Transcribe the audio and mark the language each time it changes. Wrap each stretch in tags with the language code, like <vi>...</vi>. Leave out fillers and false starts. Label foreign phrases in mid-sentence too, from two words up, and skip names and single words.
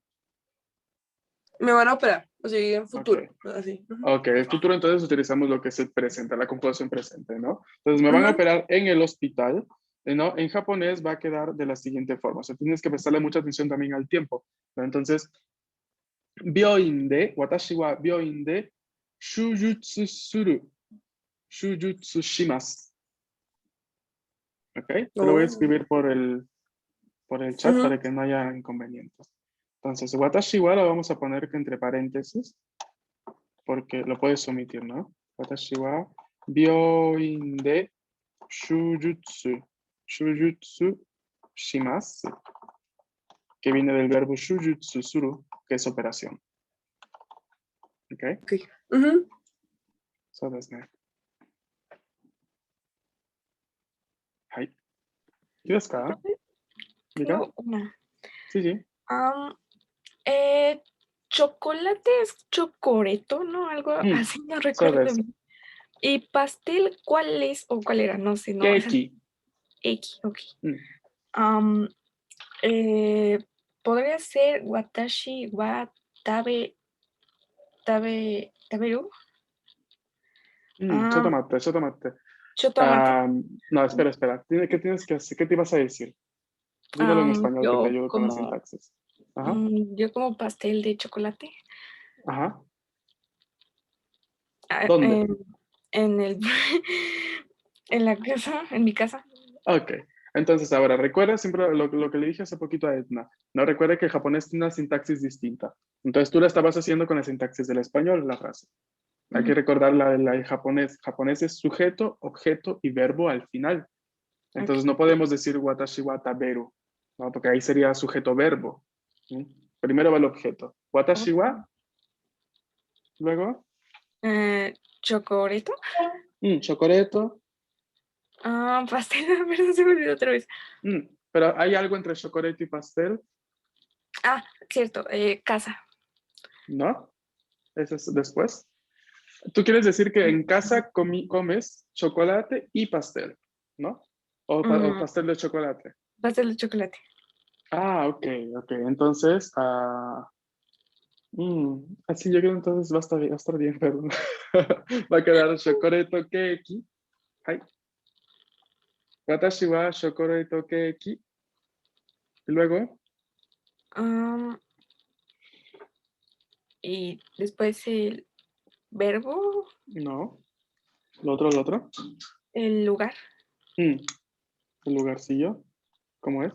<es>me van a operar. O sea, en Ok, futuro. Así. Ujú, ok. El futuro entonces utilizamos lo que es el presente, la conjugación presente, ¿no? Entonces me van a ujú. operar en el hospital, ¿no? En japonés va a quedar de la siguiente forma. O sea, tienes que prestarle mucha atención también al tiempo, ¿no? Entonces,</es> <ja>私は病院で手術する、手術します.</ja> <es>¿Ok? Te lo voy a Oh, escribir por el chat ujú. para que no haya inconvenientes. Entonces,</es> <ja>私は</ja> <es>lo vamos a poner entre paréntesis porque lo puedes omitir, ¿no?</es> <ja>私は病院で手術します,</ja> <es>que viene del verbo</es> <ja>手術する,</ja> <es>que es operación. ¿Ok? Ok. Ujú.</es> <en>So that's nice.</en> <ja>はい。いいですか？</ja> <es>Diga. Tengo una. Sí, sí. Am, eh, chocolate es chocoreto, ¿no? Algo así, no</es> <en>So</en> <es>recuerdo</es> <en>that's</en> <es>bien. ¿Y pastel cuál es o cuál era? No sé, no, esa keiki. X, ok. Mm. Am, podría ser</es> <ja>私は食べる.</ja> <es>Ah,</es> <ja>ちょっと待って。 chotomate.</ja> <es>No, espera, espera. ¿Qué tienes que hacer? ¿Qué te ibas a decir? Dímelo en español que te ayudo con la sintaxis. Ajá, Yo como pastel de chocolate. ajá. Ah, ¿Dónde? en el en la casa, en mi casa. Ok. Entonces, ahora, recuerda siempre lo que le dije hace poquito a Edna. No recuerda que el japonés tiene una sintaxis distinta. Entonces, tú la estabas haciendo con la sintaxis del español, la frase. Hay que Ujú, recordar la del japonés. Japonés es sujeto, objeto y verbo al final. Entonces, ok. no podemos decir</es> <ja>私は食べる,</ja> <es>¿no? Porque ahí sería sujeto-verbo. Primero va el objeto.</es> <ja>私は,</ja> <es>luego, Chocoreto. chocoreto. Pastel, perdón, se me olvidó otra vez. Pero hay algo entre chocoreto y pastel, Cierto, casa. ¿no? Eso es después. Tú quieres decir que en casa comes chocolate y pastel, ¿no? O Mm, pastel de chocolate. pastel de chocolate. Ok, ok. Entonces, así yo creo entonces va a estar bien, perdón. Va a quedar</es> <ja>チョコレートケーキ.</ja> <es>Hai.</es> <ja>私はチョコレートケーキ.</ja> <es>Y luego, Am, y después el verbo, no. Lo otro. el lugar, El lugarcillo. ¿Cómo es?</es>